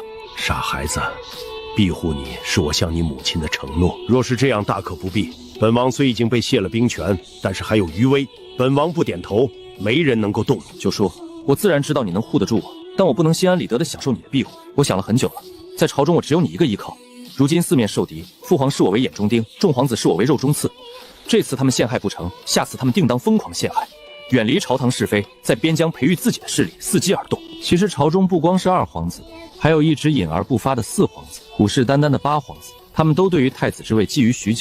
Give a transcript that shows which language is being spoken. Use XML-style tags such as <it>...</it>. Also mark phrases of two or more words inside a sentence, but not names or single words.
<zh>傻孩子，庇護你是我向你母親的承諾，若是這樣大可不必。本王雖已經被卸了兵權，但是還有餘威，本王不點頭，沒人能夠動你。九叔，我自然知道你能護得住我，但我不能心安理得地享受你的庇護。我想了很久了，在朝中我只有你一個依靠。如今四面受敵，父皇視我為眼中釘，眾皇子視我為肉中刺。這次他們陷害不成，下次他們定當瘋狂陷害，遠離朝堂是非，在邊疆培育自己的勢力，伺機而動。其實朝中不光是二皇子，還有一直隱而不發的四皇子，虎視眈眈的八皇子，他們都對於太子之位覬覦許久。</zh>